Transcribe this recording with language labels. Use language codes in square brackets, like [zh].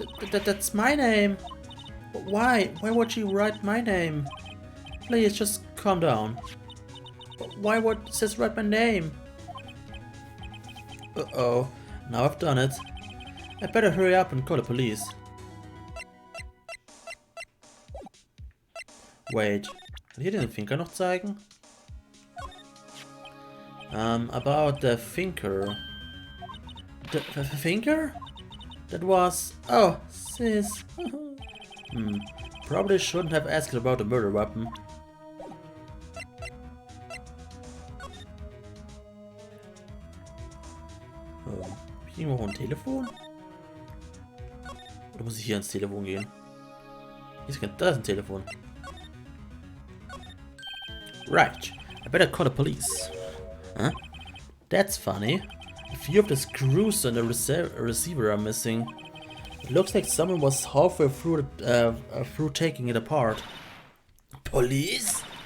[en] That's my name! Why? Why would she write my name? Please, just calm down. Why would it says write my name? Uh-oh, now I've done it. I better hurry up and call the police. [de] Wait, kann ich hier den Finger noch zeigen? [en] About the finger. The finger? That was... Oh, sis. Probably shouldn't have asked about the murder weapon. [de] Oh, hab ich irgendwo ein Telefon? Oder muss ich hier ans Telefon gehen? Da ist ein Telefon. [en] Right, I better call the police. Huh? That's funny. A few of the screws on the receiver are missing. It looks like someone was halfway through taking it apart. Police?